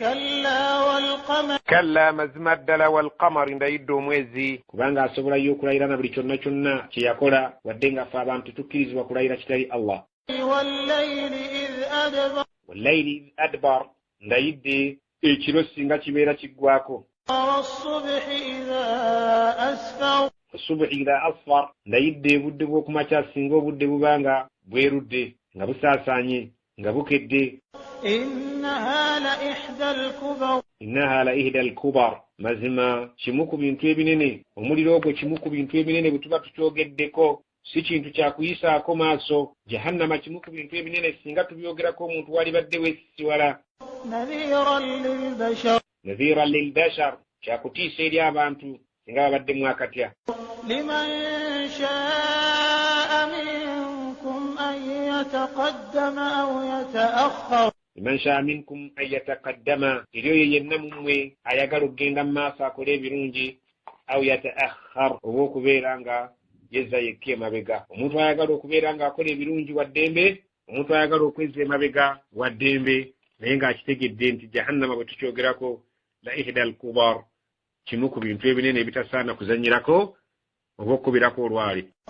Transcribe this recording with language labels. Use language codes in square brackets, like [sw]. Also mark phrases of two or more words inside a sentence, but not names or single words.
[lg] kalla mazima ddala walqamari ndayidde omwezi kubanga asobolayo okulayira na buli kyonna kyonna kye yakola wadde nga ffe abantu tukkirizibwa kulayira kitali Allah. [ar] والليل إذ أدبر [lg] ndayidde ekiro singa kibeera kiggwako. [ar] الصبح إذا أصفر [lg] ndayidde budde bw'okumakya singa obudde bubanga bwerudde nga busaasanye nga bukedde. [ar] إنها لإحدى الكبر [lg] mazima kimu ku bintu ebinene. omuliro ogwo kimu ku bintu ebinene bwe tuba tukyogeddeko si kintu kyakuyisaako maaso. jahannama kimu ku bintu ebinene singa tubyogerako omuntu wali badde weesisiwala. [ar] نذيرا للبشر [lg] kyakutiisa eri abantu singa babadde mwakatya. [ar] لمن شاء منكم أن يتقدم أو يتأخر. لمن شاء منكم أن يتقدم [lg] eri oyo yenna mu mmwe ayagala okugenda mu maaso akole ebirungi [ar] أو يتأخر [lg] oba okubeera nga yezza yekka emabega. omuntu ayagala okubeera nga akola ebirungi wa ddembe, omuntu ayagala okwezza emabega wa ddembe naye ng'akitegedde nti jahannama bwe tukyogerako [ar] لإحدى الكبر [lg] kimu ku bintu ebinene ebitasaana kuzanyirako oba okubirako olwali.